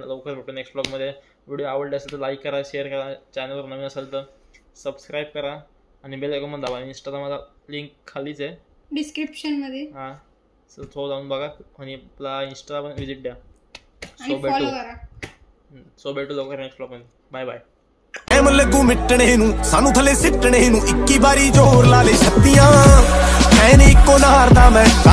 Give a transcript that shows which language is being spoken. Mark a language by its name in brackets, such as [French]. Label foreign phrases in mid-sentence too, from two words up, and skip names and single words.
[Marathi] लवकर भेटू नेक्स्ट ब्लॉगमध्ये. व्हिडिओ आवडले असेल तर लाईक करा, शेअर करा. चॅनलवर नवीन असेल तर सबस्क्राईब करा आणि [English] bell icon [Marathi] पण दाबा. इंस्टाला माझा लिंक खालीच आहे डिस्क्रिप्शन मध्ये. हां सो जाऊन बघा आणि आपला इंस्टाला पण विजिट द्या. सो भेटू लवकर [English] next vlog [Marathi] मध्ये. बाय बाय. [Punjabi] ਟਾਈਮ ਲੱਗੂ ਮਿਟਣੇ ਨੂੰ ਸਾਨੂੰ ਥੱਲੇ ਸਿੱਟਣੇ ਨੂੰ 21 ਵਾਰੀ ਜ਼ੋਰ ਲਾ ਲੈ ਛੱਤੀਆਂ ਐ ਨੀ ਇੱਕੋ ਨਾਰ ਦਾ ਮੈਂ